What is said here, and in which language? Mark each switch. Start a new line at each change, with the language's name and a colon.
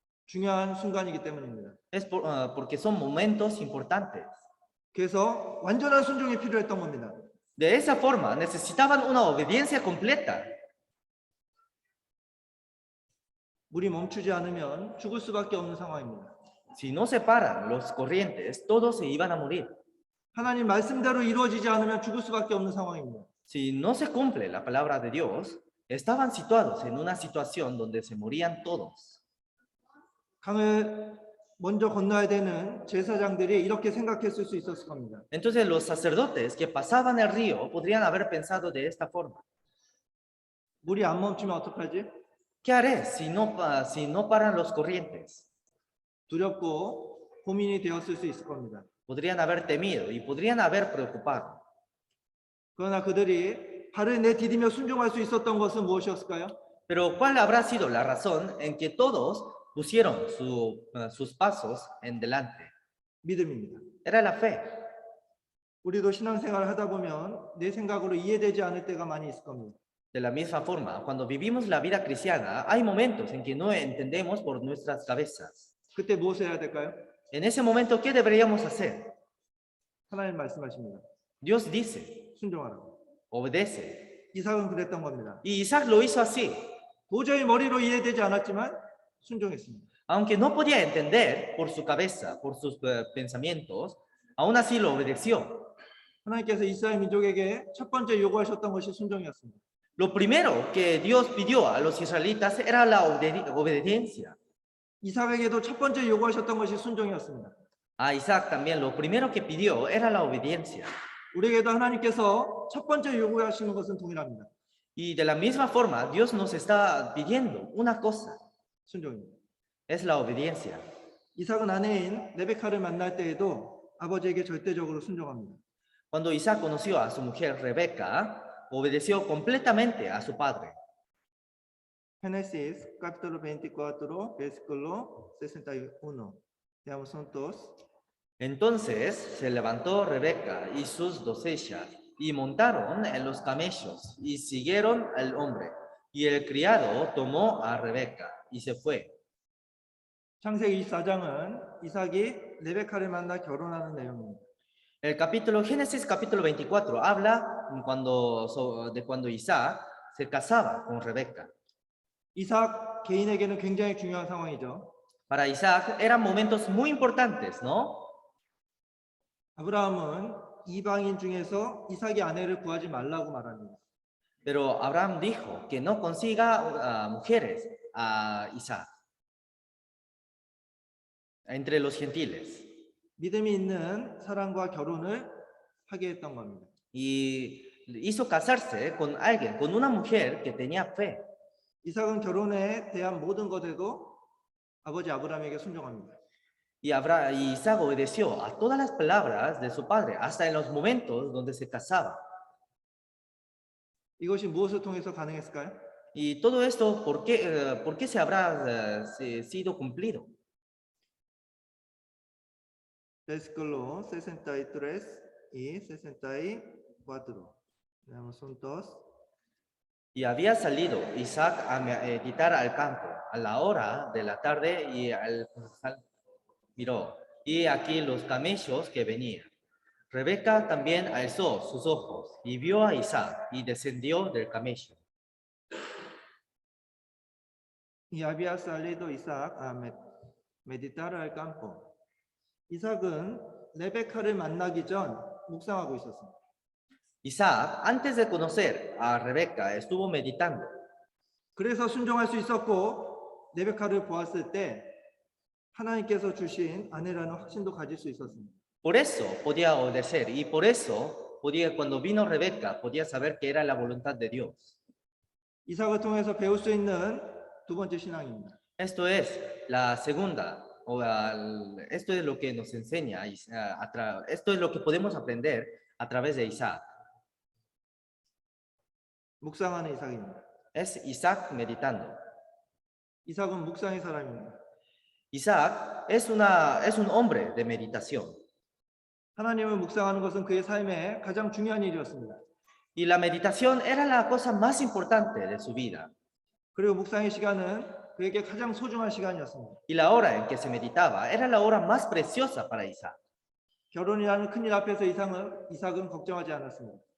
Korean: 중요한 순간이기 때문입니다.
Spanish: Porque son momentos importantes.
Korean: 그래서 완전한 순종이 필요했던 겁니다.
Spanish: De esa forma necesitaban una obediencia completa.
Korean: 물이 멈추지 않으면 죽을 수밖에 없는 상황입니다.
Spanish: Si no se paran los corrientes, todos se iban a morir.
Korean: 하나님 말씀대로 이루어지지 않으면 죽을 수밖에 없는 상황입니다.
Spanish: Si no se cumple la palabra de Dios, estaban situados en una situación donde se morían todos.
Korean: 강을 먼저 건너야 되는 제사장들이 이렇게 생각했을 수 있었을 겁니다.
Spanish: Entonces los sacerdotes que pasaban el río podrían haber pensado de esta forma.
Korean: 물이 안 멈추면 어떡하지?
Spanish: ¿Qué haré si no paran los corrientes?
Korean: 두렵고 고민이 되었을 수 있을 겁니다.
Spanish: Podrían haber temido y podrían haber preocupado.
Korean: 그러나 그들이 발을 내디디며 순종할 수 있었던 것은 무엇이었을까요?
Spanish: Pero ¿cuál habrá sido la razón en que todos pusieron sus pasos en delante?
Korean: 믿음입니다.
Spanish: Era la fe.
Korean: 우리도 신앙생활을 하다 보면 내 생각으로 이해되지 않을 때가 많이 있을 겁니다.
Spanish: De la misma forma, cuando vivimos la vida cristiana, hay momentos en que no entendemos por nuestras cabezas.
Korean: 그때 무엇을 해야 될까요?
Spanish: En ese momento, ¿qué deberíamos hacer?
Korean: 하나님 말씀하십니다.
Spanish: Dios dice,
Korean: 순종하라고.
Spanish: obedece.
Korean: 이삭은 그랬던 겁니다.
Spanish: Y Isaac lo hizo así.
Korean: 도저히 머리로 이해되지 않았지만 순종했습니다.
Spanish: Aunque no podía entender por su cabeza, por sus pensamientos, aún así lo obedeció.
Korean: 하나님께서 이스라엘 민족에게 첫 번째 요구하셨던 것이 순종이었습니다.
Spanish: Lo primero que Dios pidió a los israelitas era la obediencia.
Korean: 이삭에게도 첫 번째 요구하셨던 것이 순종이었습니다.
Spanish: A Isaac también lo primero que pidió era la obediencia.
Korean: 우리에게도 하나님께서 첫 번째 요구하시는 것은 동일합니다.
Spanish: Y de la misma forma, Dios nos está pidiendo una cosa,
Korean: 순종입니다.
Spanish: es la obediencia.
Korean: 이삭은 아내인 레베카를 만날 때에도 아버지에게 절대적으로 순종합니다.
Spanish: Cuando Isaac conoció a su mujer Rebeca, obedeció completamente a su padre. Génesis capítulo 24, versículo 61. Veamos juntos. Entonces se levantó Rebeca y sus doncellas y montaron en los camellos y siguieron al hombre. Y el criado tomó a Rebeca y se fue.
Korean: 창세기 24장은 이삭이 레베카를 만나 결혼하는 내용입니다.
Spanish: Génesis capítulo 24 habla de cuando Isaac se casaba con Rebeca.
Korean: 이삭 개인에게는 굉장히 중요한 상황이죠.
Spanish: Para Isaac eran momentos muy importantes, ¿no?
Korean: 아브라함은 이방인 중에서 이삭의 아내를 구하지 말라고 말합니다.
Spanish: Pero Abraham dijo que no consiga mujeres a Isaac entre los gentiles.
Korean: 믿음이 있는 사람과 결혼을 하게 했던 겁니다.
Spanish: Y hizo casarse con alguien, con una mujer que tenía fe.
Korean: 이삭은 결혼에 대한 모든 것에도 아버지 아브라함에게 순종합니다.
Spanish: Y Isaac obedeció a todas las palabras de su padre, hasta en los momentos donde se casaba.
Korean: 이것이 무엇을 통해서 가능했을까요?
Spanish: Y todo esto, ¿por qué se habrá sido cumplido? Versículo 63 y 64. Veamos juntos. Y había salido Isaac a meditar al campo a la hora de la tarde y miró, y aquí los camellos que venían. Rebeca también alzó sus ojos y vio a Isaac y descendió del camello. Y había salido Isaac a meditar al campo.
Korean: 이삭은 레베카를 만나기 전 묵상하고 있었습니다.
Spanish: Isaac, antes de conocer a Rebeca, estuvo meditando.
Korean: 그래서 순종할 수 있었고 레베카를 보았을 때 하나님께서 주신 아내라는 확신도 가질 수 있었습니다.
Spanish: Por eso podía obedecer y por eso cuando vino Rebeca podía saber que era la voluntad de Dios.
Korean: 이삭을 통해서 배울 수 있는 두 번째 신앙입니다.
Spanish: Esto es la segunda, esto es lo que nos enseña, esto es lo que podemos aprender a través de Isaac.
Korean: 묵상하는 이삭입니다.
Spanish: Es Isaac meditando.
Korean: 이삭은 묵상의 사람입니다.
Spanish: Isaac es un hombre de meditación.
Korean: 하나님을 묵상하는 것은 그의 삶의 가장 중요한 일이었습니다.
Spanish: Y la meditación era la cosa más importante de su vida.
Korean: 그리고 묵상의 시간은 그에게 가장 소중한 시간이었습니다.
Spanish: Y la hora en que se meditaba era la hora más preciosa para Isaac.
Korean: 결혼이라는 큰일 앞에서 이삭은 걱정하지 않았습니다.